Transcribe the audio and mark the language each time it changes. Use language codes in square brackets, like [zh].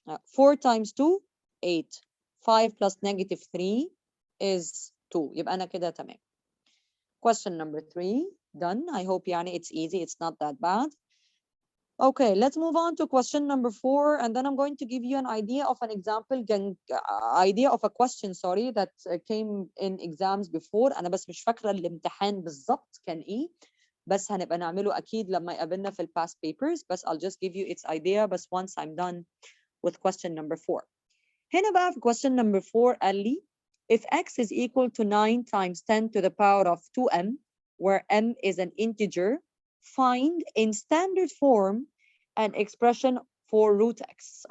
[en] 4 times 2, 8. 5 plus -3 is 2. [ar] يبقى أنا كده تمام. [en] Question number 3, done. I hope [ar] يعني [en] it's easy, it's not that bad. Okay, let's move on to question number 4, and then I'm going to give you an idea of an example, idea of a question, sorry, that came in exams before. [ar] أنا بس مش فاكرة الامتحان بالظبط كان إيه، بس هنبقى نعمله أكيد لما يقابلنا في [en] past papers. [ar] بس [en] I'll just give you its idea بس once I'm done with question number 4. [ar] هنا بقى في [en] question number 4 [ar] قال لي [en] if x is equal to 9 times 10 to the power of 2m, where m is an integer, find in standard form an expression for root x.